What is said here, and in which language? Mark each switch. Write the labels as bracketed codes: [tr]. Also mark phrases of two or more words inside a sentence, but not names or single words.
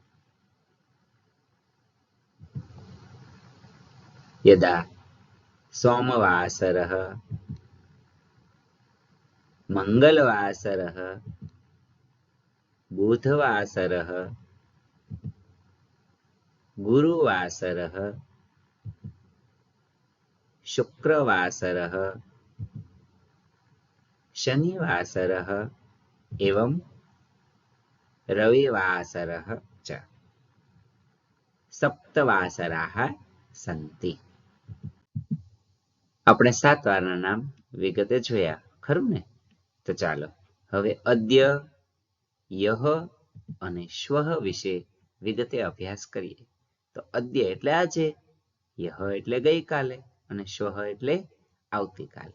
[sa] यदा सोमवासरः, मङ्गलवासरः, बुधवासरः, गुरुवासरः, शुक्रवासरः, शनिवासरः एवं रविवासरः च 7 वासराः सन्ति। [gu] આપણે 7 વારના નામ વિગતે જોયા, ખરું ને? તો ચાલો હવે અદ્ય, યહ અને શ્વઃ વિશે વિગતે અભ્યાસ કરીએ. તો અદ્ય એટલે આજે, યહ એટલે ગઈકાલે અને શ્વઃ એટલે આવતીકાલે.